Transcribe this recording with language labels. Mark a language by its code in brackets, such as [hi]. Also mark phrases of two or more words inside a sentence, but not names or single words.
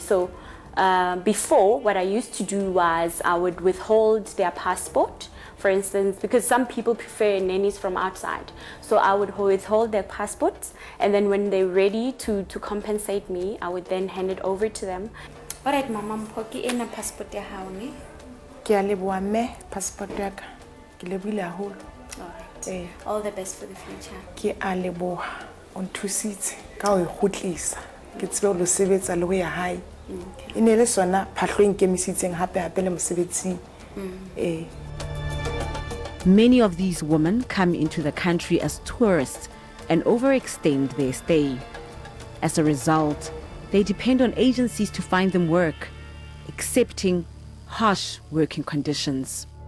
[en] So before, what I used to do was I would withhold their passport, for instance, because some people prefer nannies from outside. So I would withhold their passports, and then when they're ready to compensate me, I would then hand it over to them. All right, Mama, [st] mpoki ena passport ya hao ni? Ke a leboha me passport ya ka. Ke lebohile haholo. [en] All right. All the best for the future. [st] Ke a leboha o nthusitse ka o e kgutlisa. ke tsebe lo sebetsa le ho ya hae e ne le sona phahlo e nkemisitseng hape le mosebetsing. [en] Many of these women come into the country as tourists and overextend their stay. As a result, they depend on agencies to find them work, accepting harsh working conditions.